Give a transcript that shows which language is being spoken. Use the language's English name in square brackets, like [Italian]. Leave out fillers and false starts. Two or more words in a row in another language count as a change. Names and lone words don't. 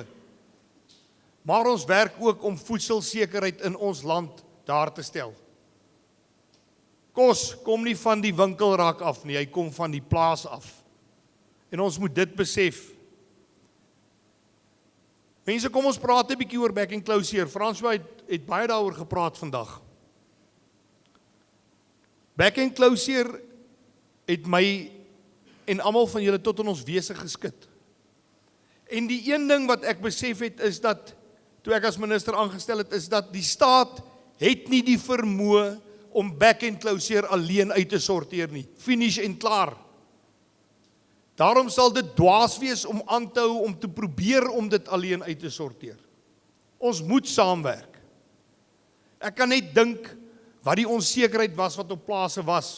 [Afrikaans] Maar ons werk ook om voedselsekerheid in ons land daar te stel. Kos kom nie van die winkelrak af nie, hy kom van die plaas af. En ons moet dit besef. Mense, kom ons praat 'n bietjie oor [English] back and closure. [Afrikaans] François het baie daaroor gepraat vandag. [English] Back and closure [Afrikaans] het my en almal van julle tot in ons wese geskit. En die een ding wat ek besef het is dat, toe ek as minister aangestel het, is dat die staat het nie die vermoë om [English] back and closure [Afrikaans] alleen uit te sorteer nie. Finish en klaar. Daarom sal dit dwaas wees om aan te hou om te probeer om dit alleen uit te sorteer. Ons moet saamwerk. Ek kan net dink wat die onsekerheid was wat op plase was.